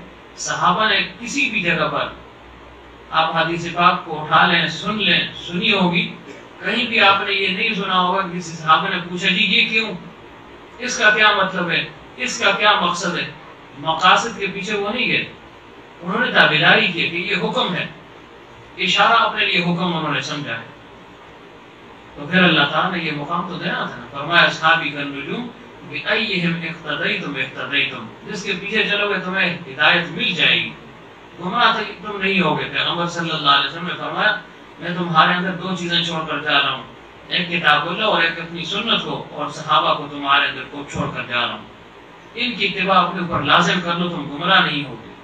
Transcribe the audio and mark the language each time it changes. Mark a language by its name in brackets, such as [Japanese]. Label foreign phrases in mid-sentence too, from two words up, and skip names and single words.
[Urdu] صحابہ نے کسی بھی جگہ پر، آپ حدیث پاک کو اٹھا لیں، سن لیں، سنی ہوگی، کہیں بھی آپ نے یہ نہیں سنا ہوگا کہ کسی صحابہ نے پوچھا جی یہ کیوں، اس کا کیا مطلب ہے، اس کا کیا مقصد ہے. مقاصد کے پیچھے وہ نہیں گئے، انہوں نے تابعداری کی کہ یہ حکم ہے، اشارہ اپنے لیے حکم انہوں نے سمجھا ہے. تو پھر اللہ تعالیٰ نے یہ مقام تو دینا تھا نا. [Arabic] فرمایا اصحابی کالنجوم بأیہم اقتدیتم اقتدیتم، [Urdu] جس کے پیچھے چلو گے تمہیں ہدایت مل جائے گی، گمراہ تم نہیں ہوگے. پیغمبر [Arabic] صلی اللہ علیہ وسلم [Urdu] نے فرمایا میں تمہارے اندر دو چیزیں چھوڑ کر جا رہا ہوں، ایک [Arabic] کتاب اللہ [Urdu] اور ایک اپنی سنت کو، اور صحابہ کو تمہارے اندر کو چھوڑ کر جا رہا ہوں. ان کی اتباع اپنے اوپر لازم کر لو، تم گمراہ نہیں ہوگے.